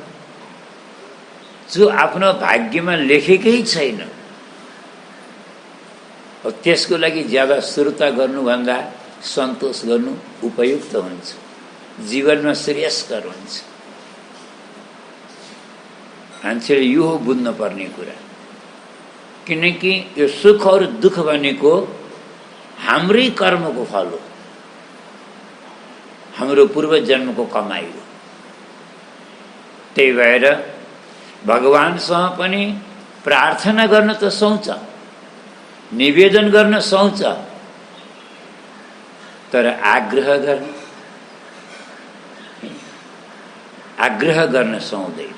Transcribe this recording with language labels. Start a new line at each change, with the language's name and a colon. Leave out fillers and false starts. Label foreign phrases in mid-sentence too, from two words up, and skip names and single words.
Nepali: जो आफ्नो भाग्यमा लेखेकै छैन, त्यसको लागि ज्यादा सुर्ता गर्नुभन्दा सन्तोष गर्नु उपयुक्त हुन्छ, जीवनमा श्रेयस्कर हुन्छ। मान्छेले यो हो बुझ्न पर्ने कुरा। किनकि यो सुख और दुख भनेको हाम्रै कर्मको फल हो, हाम्रो पूर्व जन्मको कमाई हो। त्यही भएर भगवानसँग पनि प्रार्थना गर्न त सुहाउँछ, निवेदन गर्न सुहाउँछ, तर आग्रह गर्न सुहाउँदैन।